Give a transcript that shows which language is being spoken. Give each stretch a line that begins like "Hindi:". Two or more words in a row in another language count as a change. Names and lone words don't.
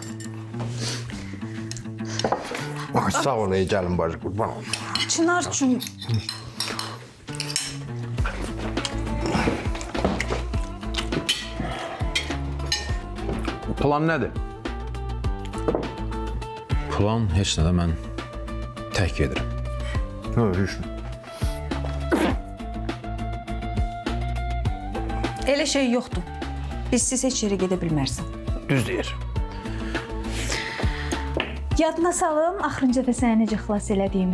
Azerbaijani: Sağ ol, iyi gelin bacı, kurban olun. Çınar'cığım.
Turkish: Plan nedir?
Azerbaijani: Plan heç nə də mən tək gedirəm.
Turkish: Yok, hiç.
Azerbaijani: Elə şey yoxdur. Bizsiz heç yerə gedə bilmərsən. Düz deyir. Yadına salım, axırıncı dəfə səni necə xilas elədiyimi.